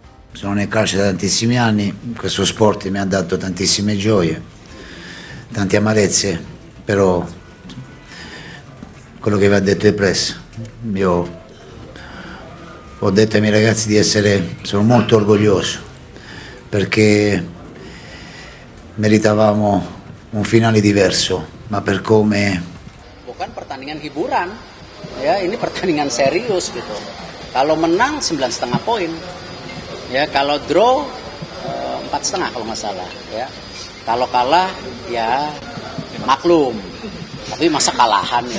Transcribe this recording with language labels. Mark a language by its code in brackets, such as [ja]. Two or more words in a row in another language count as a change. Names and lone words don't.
[it] sono nel calcio da tantissimi anni, questo sport mi ha dato tantissime gioie, tante amarezze, però quello che vi ha detto è presso. Io ho detto ai miei ragazzi sono molto orgoglioso perché meritavamo un finale diverso, ma per come... [id] Bukan pertandingan hiburan, ya ini pertandingan serius gitu. Kalau menang 9,5 poin, ya kalau draw 4,5 kalau nggak salah, ya. Kalau kalah ya maklum, tapi masa kalahan ya.